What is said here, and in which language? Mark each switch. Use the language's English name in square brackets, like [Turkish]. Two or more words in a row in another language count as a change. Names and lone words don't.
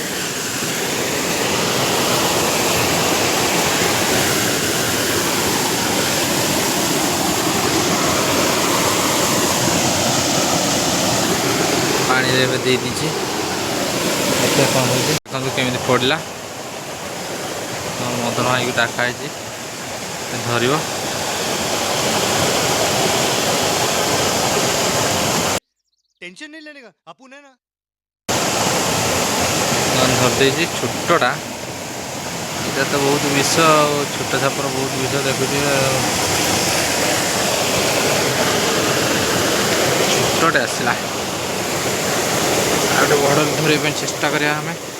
[Odia] ପାଣିରେ ଏବେ ଦେଇ ଦେଇଛି ଦେଖିବା କ'ଣ ହେଉଛି ଦେଖନ୍ତୁ କେମିତି ପଡ଼ିଲା ମଦନ ଭାଇକି ଡାକା ହେଇଛି ଧରିବ [Hindi] टेंशन नहीं लेने का अपन है ना [Odia] ଧରିଦେଇଛି ଛୋଟଟା ଏଇଟା ତ ବହୁତ ବିଷ ଆଉ ଛୋଟ ସାପର ବହୁତ ବିଷ ଦେଖୁଥିବେ ଛୋଟଟେ ଆସିଲା ଆଉ ଗୋଟେ ବଡ଼ ଧରିବା ପାଇଁ ଚେଷ୍ଟା କରିବା ଆମେ